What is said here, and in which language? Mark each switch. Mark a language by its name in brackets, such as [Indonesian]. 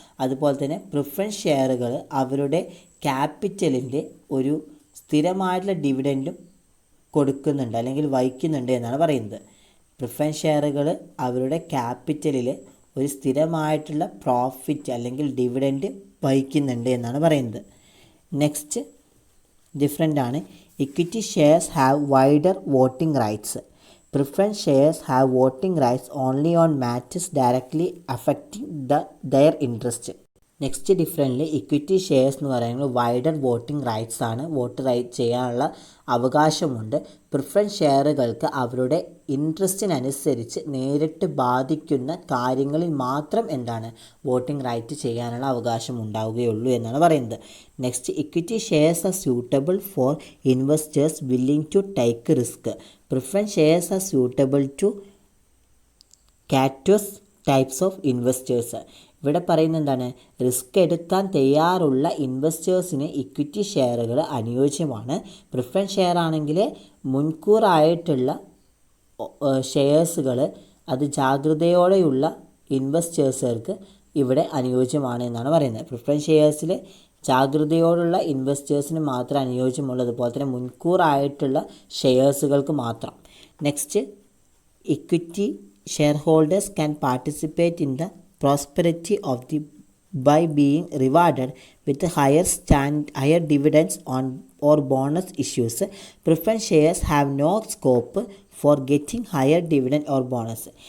[Malayalam] അതുപോലെ തന്നെ പ്രിഫറൻസ് ഷെയറുകൾ അവരുടെ ക്യാപിറ്റലിൻ്റെ ഒരു സ്ഥിരമായിട്ടുള്ള ഡിവിഡൻറ്റും കൊടുക്കുന്നുണ്ട് അല്ലെങ്കിൽ വഹിക്കുന്നുണ്ട് എന്നാണ് പറയുന്നത്. പ്രിഫറൻസ് ഷെയറുകൾ അവരുടെ ക്യാപിറ്റലിൽ ഒരു സ്ഥിരമായിട്ടുള്ള പ്രോഫിറ്റ് അല്ലെങ്കിൽ ഡിവിഡൻറ്റ് വഹിക്കുന്നുണ്ട് എന്നാണ് പറയുന്നത്. [English] Next different ആണ്, equity shares have wider voting rights. Preference shares have voting rights only on matters directly affecting their interest. [Malayalam] Next different, equity shares എന്ന് പറയുന്നത് വൈഡർ വോട്ടിംഗ് റൈറ്റ്സ് ആണ്, വോട്ട് റൈറ്റ് ചെയ്യാനുള്ള അവകാശമുണ്ട്. പ്രിഫറൻസ് ഷെയറുകൾക്ക് അവരുടെ ഇൻട്രസ്റ്റിനനുസരിച്ച് നേരിട്ട് ബാധിക്കുന്ന കാര്യങ്ങളിൽ മാത്രം എന്താണ് വോട്ടിംഗ് റൈറ്റ് ചെയ്യാനുള്ള അവകാശം ഉണ്ടാവുകയുള്ളൂ എന്നാണ് പറയുന്നത്. [English] Next, equity shares are suitable for investors willing to take risk. Preference shares are suitable to cautious types of investors. [Malayalam] ഇവിടെ പറയുന്നത് എന്താണ്, റിസ്ക് എടുക്കാൻ തയ്യാറുള്ള ഇൻവെസ്റ്റേഴ്സിന് ഇക്വിറ്റി ഷെയറുകൾ അനുയോജ്യമാണ്. പ്രിഫറൻസ് ഷെയർ ആണെങ്കിൽ മുൻകൂറായിട്ടുള്ള ഷെയർസുകൾ അത് ജാഗ്രതയോടെയുള്ള ഇൻവെസ്റ്റേഴ്സുകൾക്ക് ഇവിടെ അനുയോജ്യമാണ് എന്നാണ് പറയുന്നത്. പ്രിഫറൻസ് ഷെയർസിൽ ജാഗ്രതയോടുള്ള ഇൻവെസ്റ്റേഴ്സിന് മാത്രം അനുയോജ്യമുള്ളൂ, അതുപോലെ തന്നെ മുൻകൂറായിട്ടുള്ള ഷെയർസുകൾക്ക് മാത്രം. [English] Next, equity shareholders can participate in the prosperity of the by being rewarded with higher dividends on or bonus issues. Preference shares have no scope for getting higher dividend or bonus.